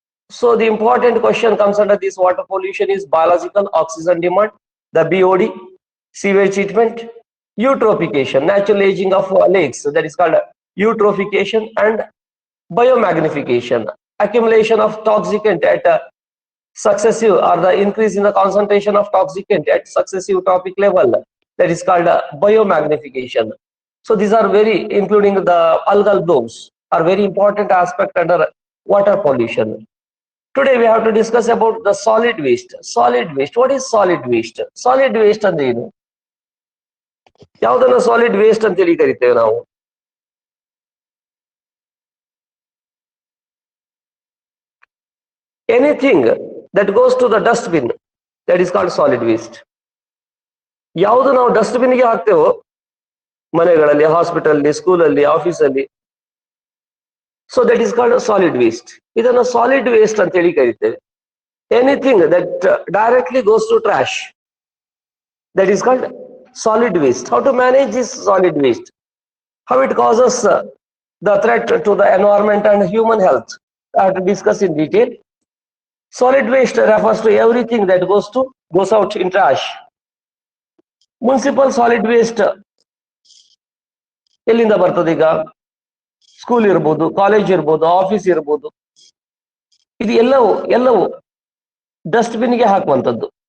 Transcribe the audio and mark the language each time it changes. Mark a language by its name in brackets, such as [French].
[English] So the important question comes under this water pollution is biological oxygen demand, the BOD, sewage treatment, eutrophication, natural aging of lakes, that is called eutrophication, and biomagnification, accumulation of toxicant at successive or the increase in the concentration of toxicant at successive topic level, that is called biomagnification. So these are very, including the algal blooms, are very important aspect under water pollution. Today we have to discuss about the solid waste. Solid waste. What is solid waste? [Kannada] Solid waste ಅಂದ್ರೆ ಏನು? ಯಾವುದನ್ನ solid waste ಅಂತ ಹೇಳಿ ಕರಿತೇವೆ ನಾವು? [English] Anything that goes to the dustbin, that is called solid waste. [Kannada] ಯಾವುದು ನಾವು dustbin ಗೆ ಹಾಕ್ತೇವೋ ಮನೆಗಳಲ್ಲಿ, ಹಾಸ್ಪಿಟಲ್ ಅಲ್ಲಿ, ಸ್ಕೂಲ್ ಅಲ್ಲಿ, ಆಫೀಸ್ ಅಲ್ಲಿ, [English] so that is called solid waste. [Kannada] ಇದನ್ನ solid waste ಅಂತ ಹೇಳಿ ಕರಿತೇವೆ. [English] Anything that directly goes to trash, that is called solid waste. How to manage this solid waste? How it causes the threat to the environment and human health? I have to discuss in detail. Solid waste refers to everything that goes out in trash. [Kannada] Municipal solid waste ಎಲ್ಲಿಂದ ಬರ್ತದೆ? ಈಗ school ಇರ್ಬೋದು, college ಇರ್ಬೋದು, office ಇರ್ಬೋದು, ಇದು ಎಲ್ಲವೂ ಡಸ್ಟ್ಬಿನ್ಗೆ ಹಾಕುವಂಥದ್ದು.